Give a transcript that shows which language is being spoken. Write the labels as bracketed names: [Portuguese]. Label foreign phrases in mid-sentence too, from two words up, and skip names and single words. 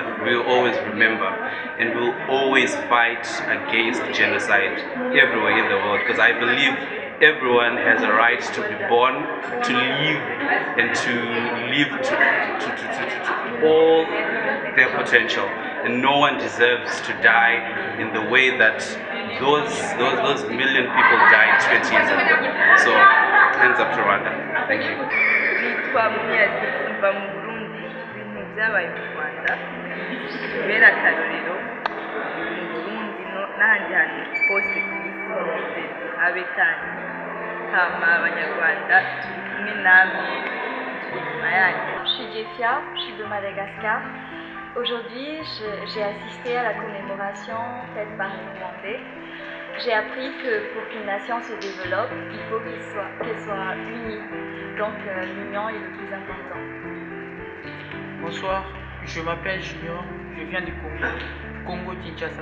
[English] We will always remember, and we'll always fight against genocide everywhere in the world, because I believe everyone has a right to be born, to live, and to live to all their potential, and no one deserves to die in the way that those million people died 20 years ago. So, hands up to Rwanda. Thank you. [Rundi] Nitwa Munyazi mva mu Burundi, ibintu byabaye mu Rwanda bibera akarorero mu Burundi n'ahandi hantu hose ku isi habe kandi hama abanyarwanda turi kumwe namwe turi inyuma yanyu. [French] Je suis Jeffia, je suis de Madagascar. Aujourd'hui, j'ai assisté à la commémoration faite par les Rwandais. J'ai appris que pour qu'une nation se développe, il faut qu'elle soit unie. Donc l'union est le plus important. Bonsoir, je m'appelle Junior, je viens du Congo-Kinshasa.